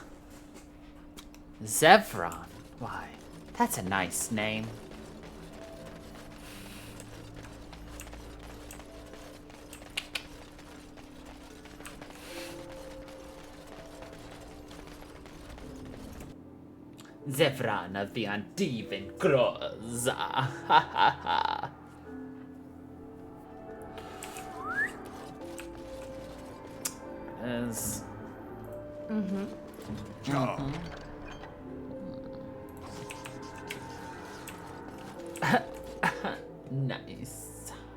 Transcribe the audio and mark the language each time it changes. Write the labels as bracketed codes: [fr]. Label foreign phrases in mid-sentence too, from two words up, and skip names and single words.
[en] Zevran. Why, that's a nice name. Zevran of the Antivan Crows. Ha ha ha. Is nice.